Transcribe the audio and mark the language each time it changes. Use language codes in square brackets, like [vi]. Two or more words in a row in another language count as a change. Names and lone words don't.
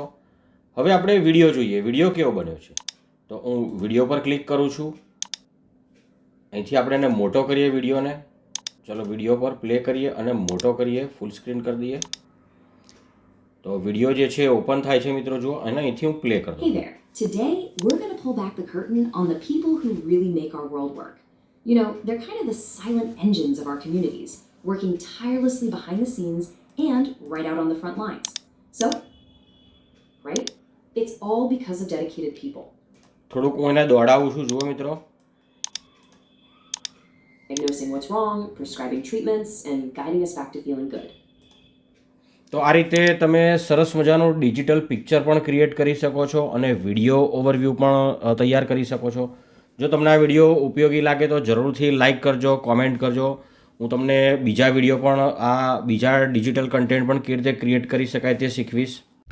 [gu] હવે આપણે વિડીયો જોઈએ, વિડીયો કેવો બન્યો છે. તો હું વિડીયો પર ક્લિક કરું છું. અહીંથી આપણે એને મોટો કરીએ વિડીયોને. ચલો વિડીયો પર પ્લે કરીએ અને મોટો કરીએ, [en] full screen [gu] કરી દઈએ. તો વિડીયો જે છે ઓપન થાય છે મિત્રો. જુઓ, અને અહીંથી હું પ્લે કરી દઉં. [en] Hey there. Today, we're going to pull back the curtain on the people who really make our world work. You know, they're kind of the silent engines of our communities, working tirelessly behind the scenes and right out on the front lines. So, right? It's all because of dedicated people. [gu] થોડુંક હું એને દોડાવું છું, જુઓ મિત્રો. [en] Diagnosing what's wrong, prescribing treatments, and guiding us back to feeling good. [gu] તો આ રીતે તમે સરસ મજાનું [en] digital picture [gu] પણ ક્રિએટ કરી શકો છો અને [en] video overview [gu] પણ તૈયાર કરી શકો છો. જો તમને આ વિડીયો ઉપયોગી લાગે તો જરૂરથી લાઇક કરજો, કોમેન્ટ કરજો. હું તમને બીજા વિડીયો પણ બીજા [en] digital content [gu] પણ કેવી રીતે ક્રિએટ કરી શકાય તે શીખવીશ.